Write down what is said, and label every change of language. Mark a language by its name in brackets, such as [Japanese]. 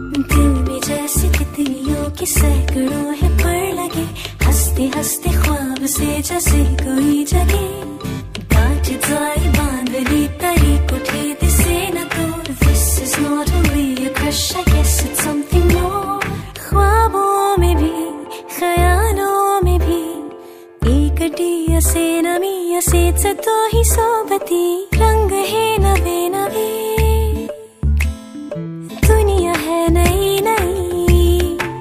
[Hindi] दिल में जैसे तितलियों के सैकड़ों है पर लगे, हंसते हंसते ख्वाब से जैसे कोई जगे। [Marathi] गांठ जाई बांधली तरी कुठे दिसे न दूर। [English] This is not only a crush, I guess it's something more. [Hindi] ख्वाबों में भी ख्यालों में भी [Marathi] एकटी असे नमी असेच तो ही सोबती। [Hindi] रंग है नवे नवे, दुनिया है नई नई।